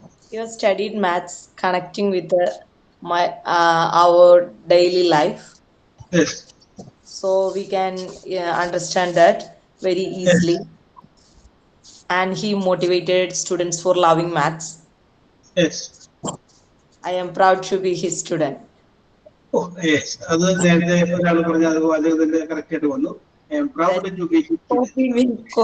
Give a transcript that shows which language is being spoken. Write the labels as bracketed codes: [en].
[en] He has studied maths connecting with our daily life. Yes. So we can understand that very easily. Yes. And he motivated students for loving maths. Yes. I am proud to be his student. Oh, yes. [ml] അത് നേരത്തെ ഒരാൾ പറഞ്ഞ അത് വളരെ correct ആയിട്ട് വന്നു. [en] I am proud to be his student.